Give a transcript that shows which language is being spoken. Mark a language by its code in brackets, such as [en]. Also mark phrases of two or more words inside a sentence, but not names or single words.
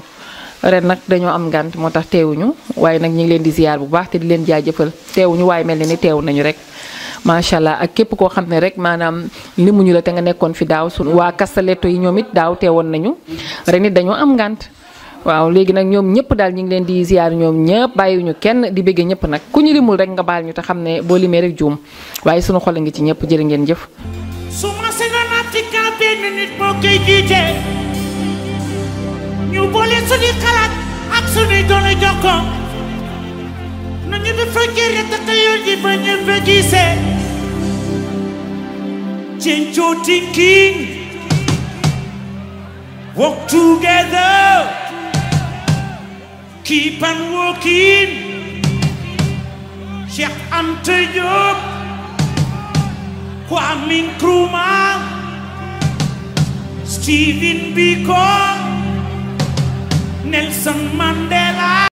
[wo] ren nag dañoo am ngànt moo tax teewuñu waaye nag ñu ngi leen di ziar bu baax te di leen jaajëfal teewuñu waaye mel na ni teew nañu rek [ar] ما شاء الله [wo] ak képp koo xam ne rek maanaam limuñu la te nga nekkoon fi daaw sunu waa Castelletto yi ñoom it daaw teewoon nañu ren it dañoo am ngànt waaw léegi nag ñoom ñëpp daal ñu ngi leen di ziar ñoom ñëpp bàyyiwuñu kenn di bëgge ñëpp nag ku ñu limul rek nga baal ñu te xam ne boo limee rek juum waaye sunu xol a ngi ci ñëpp jërë ngeen jëf. su ma sañoon Africa benn nit moo koy jiite ñu boole suñuy xalaat ak suñuy doole jokko nañu dafa gërë takk yoon ji ba ñëpp gisee [en] change your thinking work together keep on working Cheikh Anta Diop Kwame Nkrumah Stephen Biko Nelson Mandela